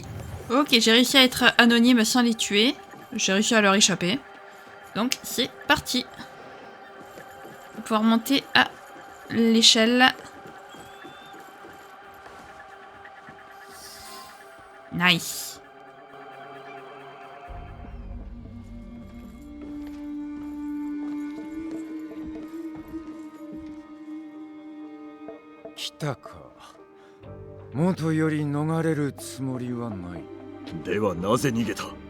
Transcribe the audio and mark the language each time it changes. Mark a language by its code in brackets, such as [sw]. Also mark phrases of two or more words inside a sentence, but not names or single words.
[fr] Ok, j'ai réussi à être anonyme sans les tuer. J'ai réussi à leur échapper. Donc, c'est parti. On va pouvoir monter à l'échelle. Nice. Kitaka. [ja] 元より逃れるつもりはない。ではなぜ逃げた？